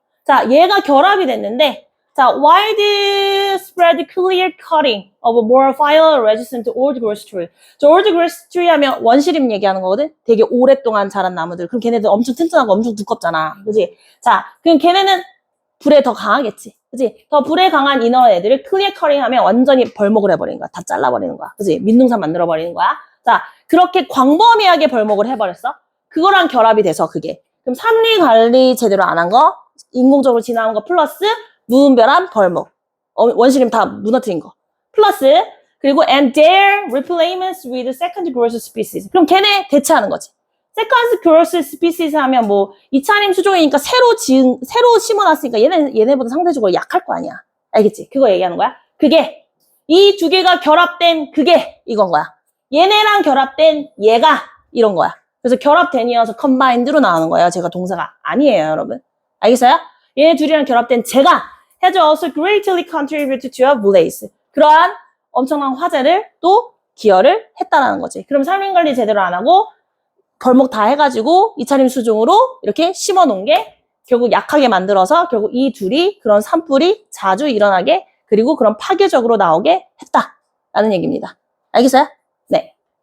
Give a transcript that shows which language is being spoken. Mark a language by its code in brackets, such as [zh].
[en] 자, 얘가 결합이 됐는데, 자, widespread clear cutting of more fire resistant old growth tree. [ko] 저 old growth tree 하면 원시림 얘기하는 거거든? 되게 오랫동안 자란 나무들. 그럼 걔네들 엄청 튼튼하고 엄청 두껍잖아. 그지? 자, 그럼 걔네는 불에 더 강하겠지. 그지? 더 불에 강한 이너 애들을 clear cutting 하면 완전히 벌목을 해버리는 거야. 다 잘라버리는 거야. 그지? 민둥산 만들어버리는 거야. 자, 그렇게 광범위하게 벌목을 해버렸어. 그거랑 결합이 돼서 그게. 그럼 삼리 관리 제대로 안 한 거, 인공적으로 진화한 거 플러스 무분별한 벌목. 원시림 다 무너뜨린 거. [en] 플러스 그리고 and their replacements with second growth species. [ko] 그럼 걔네 대체하는 거지. second growth species 하면 뭐 2차림 수종이니까 새로 심어놨으니까 얘네보다 상대적으로 약할 거 아니야. 알겠지? 그거 얘기하는 거야. 그게 이 두 개가 결합된 그게 이건 거야. 얘네랑 결합된 얘가 이런 거야. 그래서 결합된이어서 combined로 나오는 거예요. 제가 동사가 아니에요, 여러분. 알겠어요? [en] 얘네 둘이랑 결합된 제가 has also greatly contributed to a blaze. [ko] 그러한 엄청난 화재를 또 기여를 했다라는 거지. 그럼 산림 관리 제대로 안 하고 벌목 다 해가지고 이차림 수종으로 이렇게 심어 놓은 게 결국 약하게 만들어서 결국 이 둘이 그런 산불이 자주 일어나게 그리고 그런 파괴적으로 나오게 했다라는 얘기입니다. 알겠어요? 네.